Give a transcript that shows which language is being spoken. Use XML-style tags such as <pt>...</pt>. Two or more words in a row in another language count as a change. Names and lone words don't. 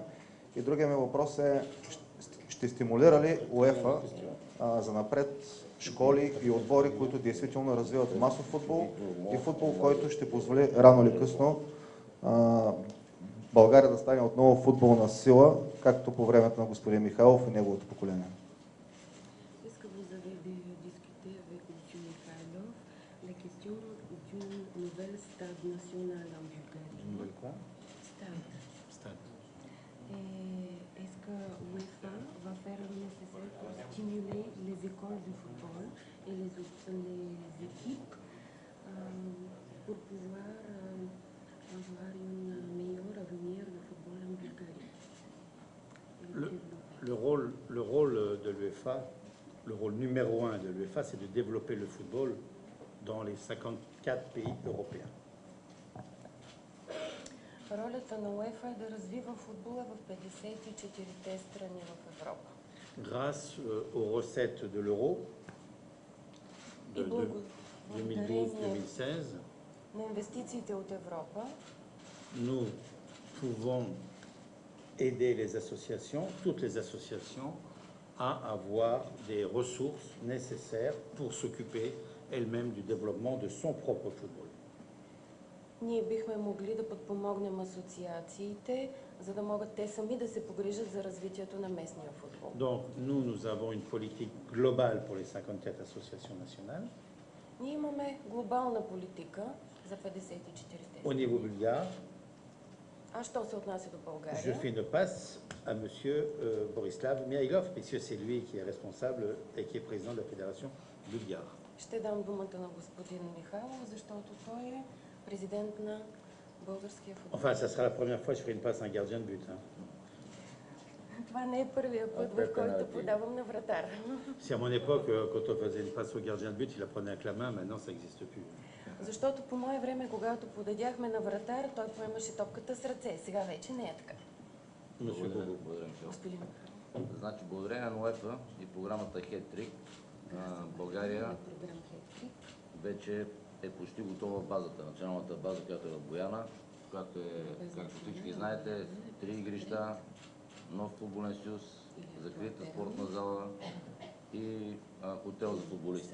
<bg>И другия ми въпрос е, ще стимулира ли УЕФА за напред школи и отбори, които действително развиват масов футбол и футбол, който ще позволи рано или късно България да стане отново футболна сила, както по времето на господин Михайлов и неговото поколение?</bg> <fr>Est-ce que vous avez discuté avec M. Mikhailov la question d'une nouvelle stade national en Bulgarie. Nouvelle quoi? Stade. Stade. Et est-ce que UEFA va faire le nécessaire pour stimuler les écoles de football et les équipes pour pouvoir avoir un meilleur avenir de football en Bulgarie? Le rôle de l'UEFA, le rôle numéro 1 de l'UEFA, c'est de développer le football dans les 54 pays européens.</fr> <bg>Ролята на УЕФА е да развива футбола в 54-те страни в Европа.</bg> <fr>Grâce aux recettes de l'euro de 2012-2016,</fr> <bg>на инвестициите от Европа,</bg> <fr>nous pouvons aider les associations, toutes les associations, à avoir des ressources nécessaires pour s'occuper elles-mêmes du développement de son propre football.</fr> <bg>ние бихме могли да подпомогнем асоциациите, за да могат те сами да се погрижат за развитието на местния футбол.</bg> <fr>Donc, nous avons une politique globale pour les 54 associations nationales.</fr> <bg>Ние имаме глобална политика за 54-те.</bg> <fr>Au niveau bulgare,</fr> <bg>А що се отнася до</bg> <fr>je</fr> <bg>България?</bg> <fr>fais une passe à monsieur Borislav Mihailov, puisque c'est lui qui est responsable et qui est président de la fédération bulgare.</fr> <bg>Ще дам думата на господин Михайлов, защото той е президент на българския футбол.</bg> <fr>Enfin, ça sera la première fois que je ferai une passe à un gardien de but. Hein.</fr> <bg>Това не е първия път, в който подавам на вратар.</bg> <fr>Si à mon époque, quand on faisait une passe au gardien de but, il la prenait avec la main, maintenant ça n'existe plus.</fr> <bg>Защото по мое време, когато подадяхме на вратар, той поемаше топката с ръце. Сега вече не е така.</bg> <fr>Monsieur Bobo.</fr> <bg>Благодаря, Михаил. Господин Михайлов. Значи, благодарение на УЕФА и програмата Хеттрик, България Програм Хеттрик. вече е почти готова базата, националната база, която е в Бояна, която е, както всички знаете, 3 игрища, нов футболен съюз, закрита спортна зала и хотел за футболисти.</bg>